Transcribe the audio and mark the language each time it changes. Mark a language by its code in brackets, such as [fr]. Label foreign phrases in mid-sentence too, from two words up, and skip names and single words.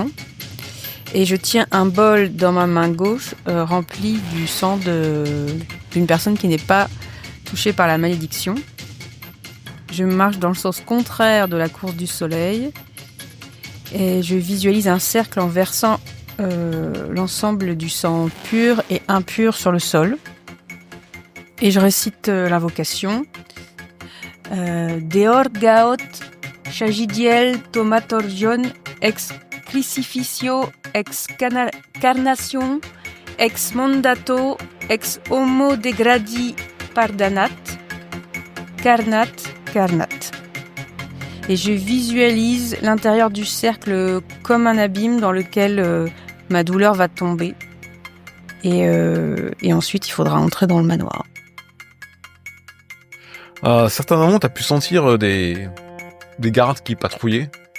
[fr] Et je tiens un bol dans ma main gauche rempli du sang d'une personne qui n'est pas touchée par la malédiction. Je marche dans le sens contraire de la course du soleil. Et je visualise un cercle en versant l'ensemble du sang pur et impur sur le sol. Et je récite l'invocation. Deor gaot chagidiel tomatorgion ex crucificio ex carnation ex mandato ex homo degradi pardanat carnat. Et je visualise l'intérieur du cercle comme un abîme dans lequel ma douleur va tomber. Et ensuite, il faudra entrer dans le manoir. À certains moments, t'as pu sentir des gardes qui patrouillaient.